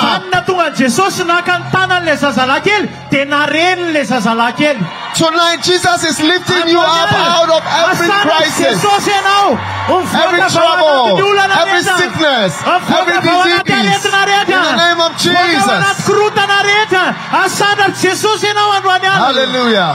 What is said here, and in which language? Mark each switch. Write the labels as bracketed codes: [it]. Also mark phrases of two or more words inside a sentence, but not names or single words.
[mg] Zany natonga Jesosy naka ny tanan'le zazalahy kely dia naren'le zazalahy kely. [en] Tonight, Jesus is lifting you up out of every crisis, every trouble, every sickness, every disease. In the name of Jesus. Hallelujah.